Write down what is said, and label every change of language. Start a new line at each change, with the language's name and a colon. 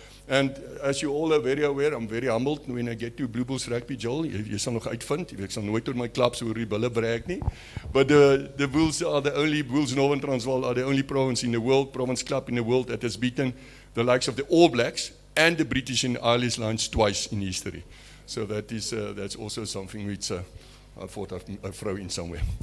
English: And as you all are very aware, I'm very humbled when I get to Blue Bulls Rugby, Joel.
Afrikaans: Jy sal nog uitvind, ek sal nooit oor my clubs oor die bulle brag nie.
English: But the Bulls are the only, Bulls Northern Transvaal are the only province club in the world that has beaten the likes of the All Blacks and the British and Irish Lions twice in history. So that is that's also something which I thought I'd throw in somewhere.